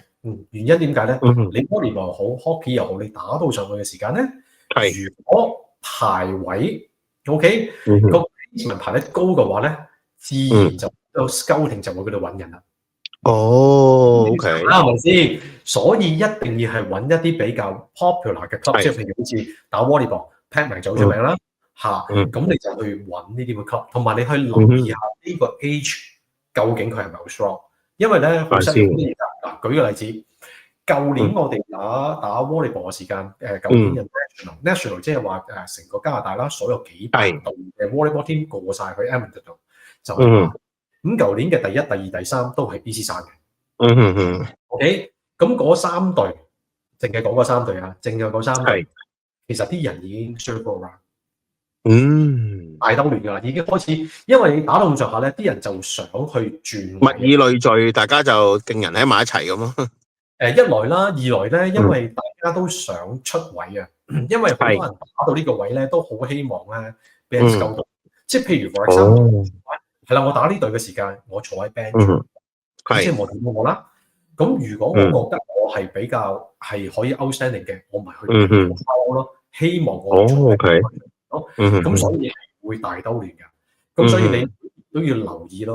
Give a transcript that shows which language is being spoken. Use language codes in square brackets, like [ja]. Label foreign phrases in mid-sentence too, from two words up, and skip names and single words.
[yue] 原因點解咧？你 volleyball 好 ，hockey 又好，你打到上去嘅時間咧，如果排位 OK 個 placement 排得高嘅話咧，自然就有 scouting 就會嗰度揾人啦。OK，係咪先？所以一定要係揾一啲比較 popular 嘅 club，即係譬如好似打 volleyball，Pac-Man 就好出名啦嚇。咁你就去揾呢啲嘅 club，同埋你去留意下呢個 age 究竟佢係咪好 strong？因為咧好犀利嗱，舉個例子，舊年我哋打 volleyball 嘅時間，舊年嘅 national 即係話成個加拿大啦，所有幾百隊嘅 [en] volleyball team [yue] 過晒去 Edmonton 度就咁舊年嘅第1、第2、第3都係 BC 省嘅。OK， 咁嗰3隊，淨係講嗰3隊啊，淨係嗰3隊，其實啲人已經 [en] circle around， [yue] 大兜亂㗎啦，已經開始，因為你打到咁上下咧，啲人就想去轉，物以類聚，大家就勁人喺埋一齊咁咯。一來啦，二來咧，因為大家都想出位啊，因為好多人打到呢個位咧，都好希望咧俾人 scout 到，即係譬如 [en] for example。 [yue] 係啦，我打呢隊嘅時間，我坐喺 bench，即係冇睇到我啦。咁如果我覺得我係比較係可以 outstanding 嘅，我咪去包咯。希望我坐喺咯。咁所以係會大兜亂嘅。咁所以你都要留意咯。